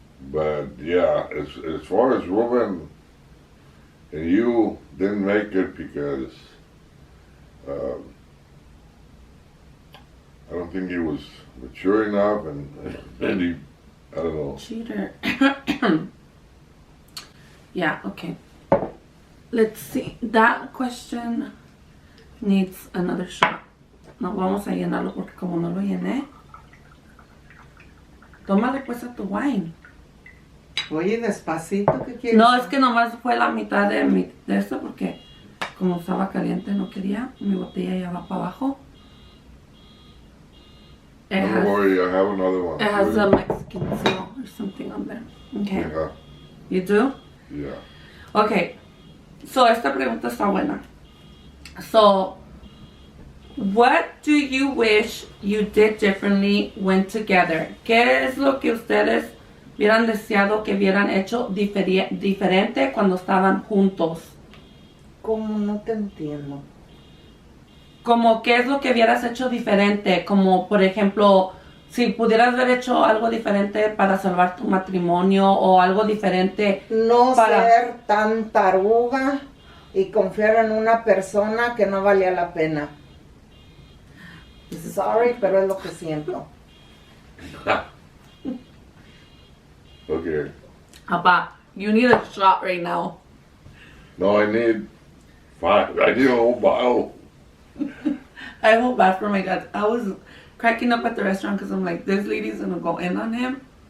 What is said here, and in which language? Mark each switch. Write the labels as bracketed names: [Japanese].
[English] But yeah, as far as Ruben and you didn't make it because I don't think he was mature enough and he, I don't know. Cheater. Yeah, okay. Let's see. That question needs another shot. [Spanish] No vamos a llenarlo porque como no lo llené. Tómale pues a tu wine. Oye, despacito, ¿qué quieres? No, es que nomás fue la mitad de esto porque como estaba caliente no quería. Mi botella ya va para abajo. [English] Don't worry, I have another one. It has a Mexican seal or something on there. Okay. Yeah. You do? Yeah. Okay. [Spanish] So, esta pregunta está buena. [English] So, what do you wish you did differently when together? [Spanish] ¿Qué es lo que ustedes hubieran deseado que hubieran hecho diferente cuando estaban juntos? ¿Cómo? No te entiendo. Como, ¿qué es lo que hubieras hecho diferente? Como, por ejemplo, si pudieras haber hecho algo diferente para salvar tu matrimonio o algo diferente No para... ser tan taruga y confiar en una persona que no valía la pena. Sorry, pero es lo que siento. [English] Okay. Papa, you need a shot right now. No, I need 5. I need a whole bottle. I feel bad for my dad. I was cracking up at the restaurant because I'm like, this lady's gonna go in on him.